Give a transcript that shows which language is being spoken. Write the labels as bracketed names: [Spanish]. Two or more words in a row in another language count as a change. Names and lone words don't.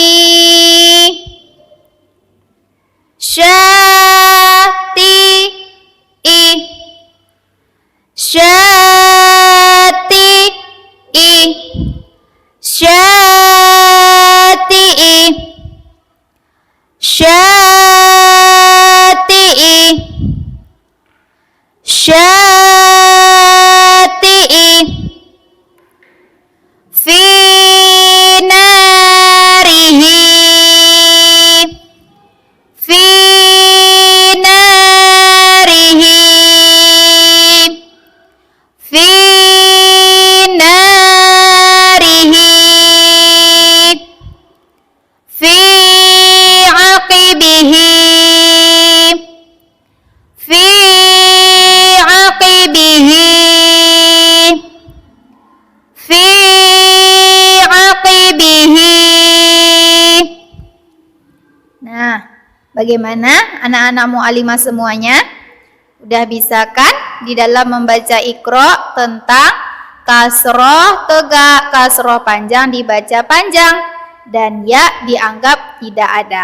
[Arabic] شاطئ شاطئ شاطئ شاطئ, syati'i, في ناره في ناره في ناره في عاقبه, في عاقبه في عاقبه. [Indonesian] Nah, bagaimana anak-anak mu'alimah semuanya? Udah bisa kan di dalam membaca Iqra tentang kasroh tegak, kasroh panjang dibaca panjang, dan ya dianggap tidak ada.